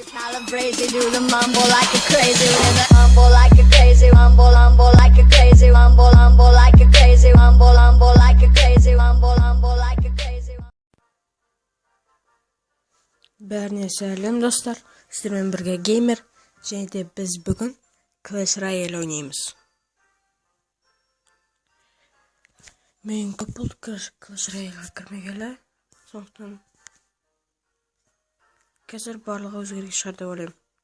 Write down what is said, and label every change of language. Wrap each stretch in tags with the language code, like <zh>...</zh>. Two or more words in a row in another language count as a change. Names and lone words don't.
<en>Calibrated, do the mumble like a crazy rhythm. Mumble like a crazy, mumble, mumble like a crazy, mumble, mumble like a crazy, mumble, mumble like a crazy, mumble, mumble like a crazy.</en> <kk>Бәріне сәлем достар, сіздермен бірге геймер, және де біз бүгін Clash Royale ойнаймыз. Мен көп болды Clash Royale'ға кірмегелі, сондықтан қазір барлығы өзгерген шығар деп ойлаймын.</kk>